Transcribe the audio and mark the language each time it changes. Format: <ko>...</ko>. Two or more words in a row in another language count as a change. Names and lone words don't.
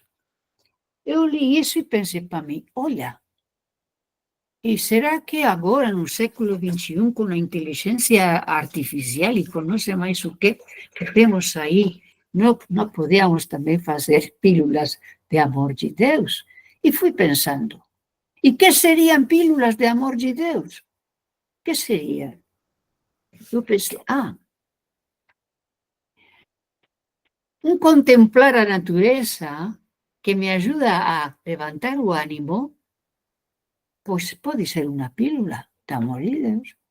<gl>Eu li iso e pensei para mí, olha, e será que agora, no século XXI, con a inteligencia artificial e con non sei máis o que temos aí, non podíamos tamén facer pílulas de amor de Deus?</gl> <pt>E fui pensando, E que seriam pílulas de amor de Deus? Que seria? Eu pensei, contemplar a natureza que me ajuda a levantar o ánimo, pois pode ser uma pílula de amor de Deus.</pt>